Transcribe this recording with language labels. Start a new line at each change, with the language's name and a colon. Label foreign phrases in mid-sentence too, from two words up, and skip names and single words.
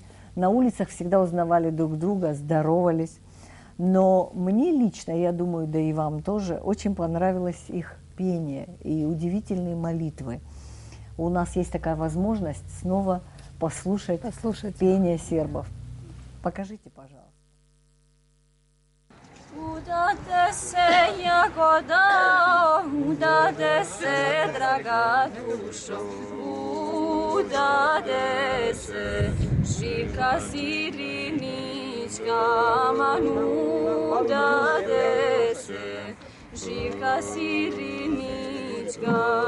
Russian: На улицах всегда узнавали друг друга, здоровались. Но мне лично, я думаю, да и вам тоже, очень понравилось их пение и удивительные молитвы. У нас есть такая возможность снова послушать пение сербов. Покажите, пожалуйста.
Serbian: Udate se jagoda, udate se draga dušo, udate se živka sirinička, manu udate se živka sirinička.